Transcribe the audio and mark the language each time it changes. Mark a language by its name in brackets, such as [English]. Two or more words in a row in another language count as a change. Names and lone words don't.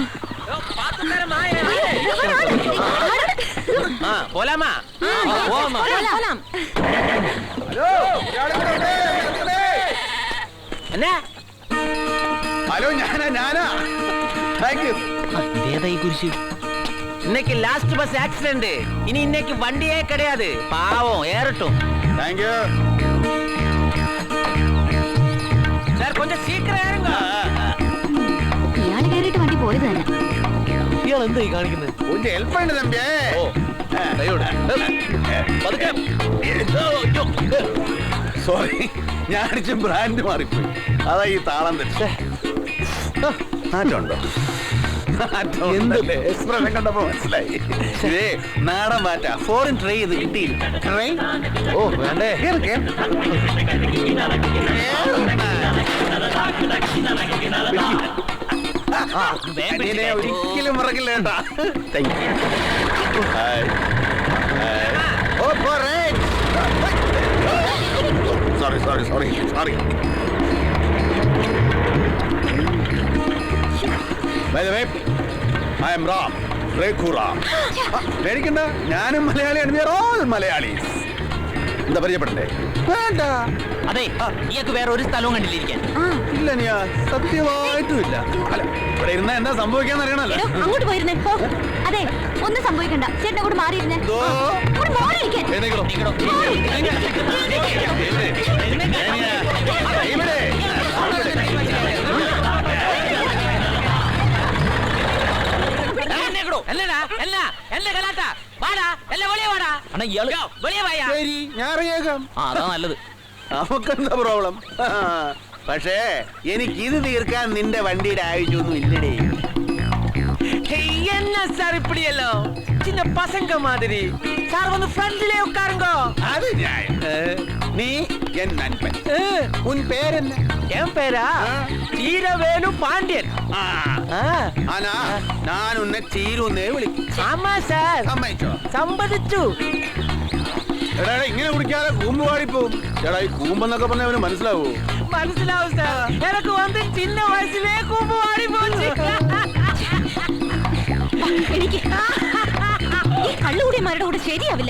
[Malayalam] പോലാമാ എന്നാ ഹലോ, ഞാനാ [English] thank you. [Malayalam] ഇതേതായി കുരിശ്? [Tamil] இன்னைக்கு லாஸ்ட் பஸ் ஆக்சிடென்ட். இனி இன்னைக்கு வண்டியே கிடையாது. பாவம் ஏறட்டும். [English] Thank you. [Tamil] சார் கொஞ்சம் சீக்கிரம் ஏறுங்க. [Malayalam] ഇയാള് കയറിയിട്ട് വണ്ടി പോയത് തന്നെ. ഇയാൾ എന്തായി കാണിക്കുന്നത്? ഒന്ന് ഹെൽപ്പ് ഉണ്ട് തമ്പിയേ. ഓ ദയോട്. പതുക്കെ. സോറി, ഞാൻ അടിച്ച ബ്രാൻഡ് മാറിപ്പോയി, അതാ ഈ താളം തെറ്റേ. മാറ്റമുണ്ടോ? എന്തല്ലേ എക്സ്പ്രഷൻ കണ്ടപ്പോ മനസ്സിലായി. ഇതേ നാടൻ മാറ്റാ. ഫോറിൻ ട്രൈ ചെയ്ത് കിട്ടിയില്ല. ട്രെയിൻ ഓ വേണ്ടേ. ഒരിക്കലും മറക്കില്ല കേട്ടാ. [English] Thank you. Sorry. By the way, I am Ram, Rekhu Ram. [Malayalam] പേടിക്കണ്ട, ഞാനും മലയാളിയാണ്. [English] We are all Malayalis. [Malayalam] എന്താ പരിചയപ്പെടണ്ടേ? വേണ്ട. അതെ, ഇയാൾക്ക് വേറെ ഒരു സ്ഥലവും കണ്ടില്ലിരിക്കാൻ. ഇല്ല നിയാ, സത്യമായിട്ടും ഇല്ല. അല്ല, ഇവിടെ ഇരുന്നാ എന്താ സംഭവിക്കാന്ന് അറിയണല്ലോ. അങ്ങോട്ട് പോയിരുന്നേ. അതെ, ഒന്നും സംഭവിക്കണ്ട. ചേട്ടൻ അങ്ങോട്ട് മാറിയിരുന്നേ. അങ്ങോട്ട് മാറിയിരിക്കാൻ. എഴുന്നേക്കണോ? ഇവിടെ ശരി, ഞാൻ ഇറങ്ങിയേക്കാം. അതാ നല്ലത്. നമുക്കെന്താ പ്രോബ്ലം? പക്ഷേ എനിക്ക് ഇത് തീർക്കാൻ നിന്റെ വണ്ടിയുടെ ആവശ്യമൊന്നും ഇല്ലടേ. [Tamil] என்ன சார் இப்படியല്ലോ சின்ன பசங்க மாதிரி சார் வந்து ஃப்ரண்ட்லயே உட்காருங்க. [Malayalam] അത് ഞാൻ [Tamil] நீ என் நண்பன். உன் பேரென்ன? என் பேரா ചീരവേലു പാണ്ഡ്യൻ. [Malayalam] ആനാ ഞാൻ ഉന്നെ ചീരുന്നേ വിളിക്കും. [Tamil] ஆமா சார், [Malayalam] സമ്മതിച്ചോ? സമ്മതിച്ചു. എടാ ഇങ്ങനെ കുടിക്കാതെ കൂമ്പ് പാടിപ്പോവും. എടാ ഈ കൂമ്പെന്നൊക്കെ പറഞ്ഞ അവന് മനസ്സിലാവൂ? മനസ്സിലാവും സാർ, എനിക്ക് വന്ന് ചിന്ന വയസ്സിലേ കൂമ്പ് പാടി പോச்சு. എനിക്ക് ഈ കള്ളുകൂടിയന്മാരുടെ കൂടെ ശരിയാവില്ല.